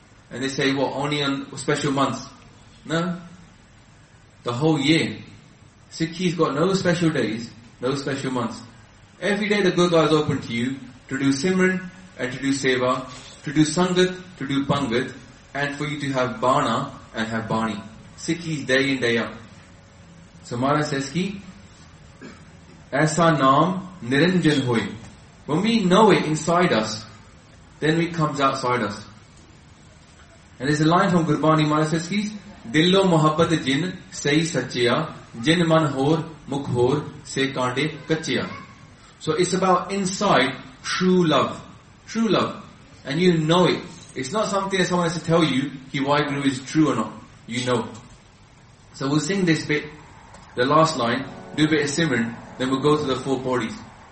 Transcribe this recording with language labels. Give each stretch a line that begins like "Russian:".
English: And they say, what, only on special months? No. The whole year. Sikhi's got no special days, no special months. Every day the Gurdwara is open to you to do Simran and to do Seva, to do Sangat, to do Pangat, and for you to have Bana and have Bani. Sikhi's day in, day out. So Maharaj says,
Punjabi: ਕਿ, ਐਸਾ ਨਾਮ ਨਿਰੰਜਨ ਹੋਇ.
English: When we know it inside us, then it comes outside us. And there's a line from Gurbani, Maharaj says,
Punjabi: ਕਿ, ਦਿੱਲੋ ਮੁਹੱਬਤ ਜਿਨ ਸਾਈ ਸੱਚਿਆ ਜਿਨ ਮਨ ਹੋਰ ਮੁਖ ਹੋਰ ਸੇ ਕਾਂਡੇ ਕੱਚਿਆ.
English: So it's about inside true love. True love. And you know it. It's not something that someone has to tell you ki Waheguru is true or not. You know. So we'll sing this bit, the last line, do a bit of Simran, then we'll go to the four bodies.